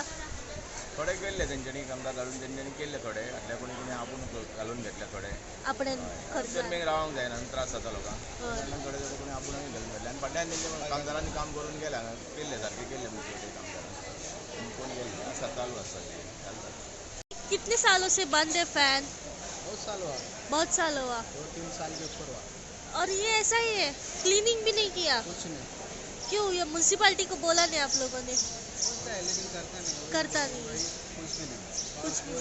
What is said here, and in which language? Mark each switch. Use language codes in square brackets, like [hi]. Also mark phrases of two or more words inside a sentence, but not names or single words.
[kok] थोडे केल्ले तेंच्यांनी कामदार घालून तेंच्यांनी केल्ले थोडे फाटल्या कोणी कोणी आपूण घालून घेतले थोडे आपणें खर्च गरमेक रावंक जायना आनी त्रास जाता लोकांक हय. तेन्ना थोडे थोडे कोणी आपुणूय घालून घेतले आनी फाटल्यान तेंचे कामदारांनी काम करून गेल्या केल्ले सारके केल्ले मुन्सिपालिटी कामदारांनी कोण केल्ले आसा चालू आसा चलता. [hi] कितने सालों से बंद है फैन बहुत साल हुआ बहुत साल हुआ 2-3 साल के ऊपर हुआ. और ये ऐसा ही है क्लीनिंग भी नहीं किया कुछ नहीं क्यों ये म्यूनसिपालिटी को बोला नहीं आप लोगों ने होता है लेकिन करता नहीं वही कुछ भी नहीं. कुछ भी